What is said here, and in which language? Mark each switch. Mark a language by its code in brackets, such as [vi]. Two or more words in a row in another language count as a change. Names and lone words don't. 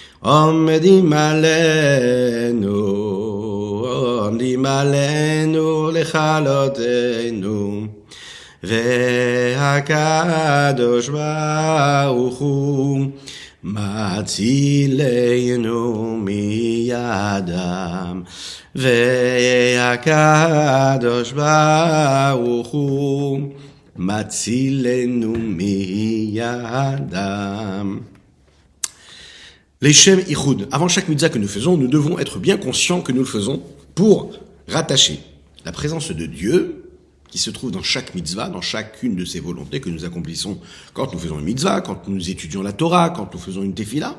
[he] עומדים עלינו לכלותנו, והקדוש ברוך הוא מצילנו מידם, והקדוש ברוך הוא מצילנו מידם. לשם יחוד. [fr] Avant chaque mitzvah que nous faisons, nous devons être bien conscients que nous le faisons pour rattacher la présence de Dieu, qui se trouve dans chaque mitzvah, dans chacune de ces volontés que nous accomplissons quand nous faisons une mitzvah, quand nous étudions la Torah, quand nous faisons une tefila.